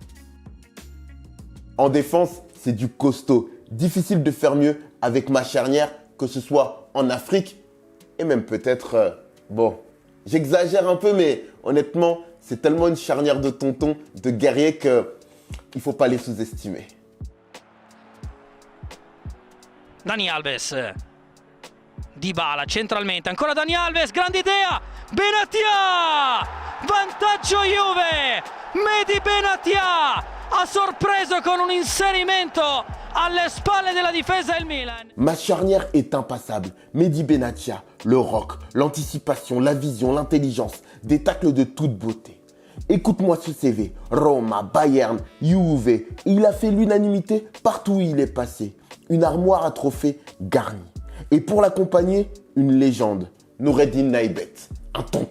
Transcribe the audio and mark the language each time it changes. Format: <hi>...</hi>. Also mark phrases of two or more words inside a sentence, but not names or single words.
<fr>En défense, c'est du costaud. Difficile de faire mieux avec ma charnière, que ce soit en Afrique et même peut-être... bon, j'exagère un peu, mais honnêtement, c'est tellement une charnière de tonton, de guerrier qu'il ne faut pas les sous-estimer.</fr> <it>Dani Alves, Dybala centralmente, ancora Dani Alves, grande idea, Benatia, vantaggio Juve, Mehdi Benatia ha sorpreso con un inserimento alle spalle della difesa il Milan.</it> <fr>Ma charnière est impassable. Mehdi Benatia, le rock, l'anticipation, la vision, l'intelligence, des tacles de toute beauté. Écoute-moi ce CV, Roma, Bayern, Juve, il a fait l'unanimité partout où il est passé. Une armoire à trophées garnie. Et pour l'accompagner, une légende, Noureddine Naïbet, un tonton.</fr>